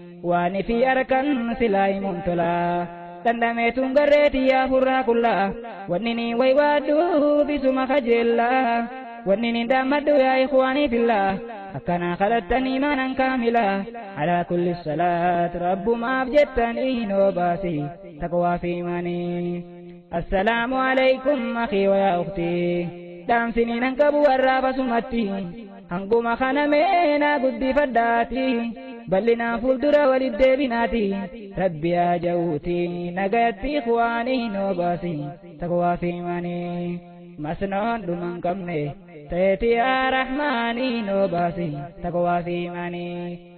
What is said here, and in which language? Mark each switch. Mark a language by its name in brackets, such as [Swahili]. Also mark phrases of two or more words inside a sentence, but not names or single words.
[Oromo] Waan ifi harkan silaa himuun tola. Dandameetuun garreetii yaa furraa qullaa. Wanni ni waywaadhu bisuma kajeellaa. Wanni ni dhaammadhu yaa ikhwaanii fillaa. Akkanaa kadhattanii maanan kaamilaa. Alaa kulli salaat rabbumaaf jettanii noo baasi. Taqwaa fi imaanii. [Arabic] السلام عليكم أخي ويا أختي. [Oromo] Dhaamsiniin hanqabu warraa basumatti. Hanguma kana mee na guddifadhaati, bal'inaan fuuldura walit deebinaati. Rabbi yaa ja'uuti, nagayatti ikhwaanii noo baasi, taqwaa fi imaanii. Masnoon dhuma hin qabne, ta'eeti yaa Rahmaanii noo baasi, taqwaa fi imaanii.